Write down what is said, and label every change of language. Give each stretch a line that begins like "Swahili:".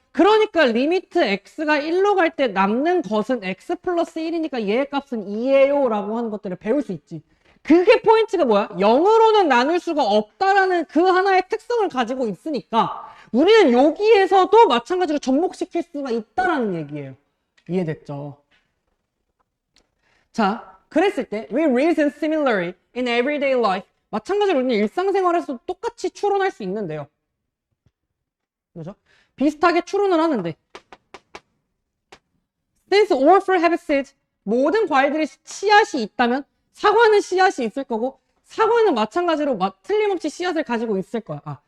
Korean: 그러니까 리미트 x가 1로 갈 때 남는 것은 x 플러스 1이니까 얘의 값은 2예요 라고 하는 것들을 배울 수 있지. 그게 포인트가 뭐야? 0으로는 나눌 수가 없다라는 그 하나의 특성을 가지고 있으니까 우리는 여기에서도 마찬가지로 접목시킬 수가 있다라는 얘기예요. 이해됐죠? 자, 그랬을 때
English: we reason similarly in everyday life.
Korean: 마찬가지로 우리는 일상생활에서도 똑같이 추론할 수 있는데요. 그죠? 비슷하게 추론을 하는데
English: since all fruit have seeds,
Korean: 모든 과일들이 씨앗이 있다면 사과는 씨앗이 있을 거고 사과는 마찬가지로 틀림없이 씨앗을 가지고 있을 거야.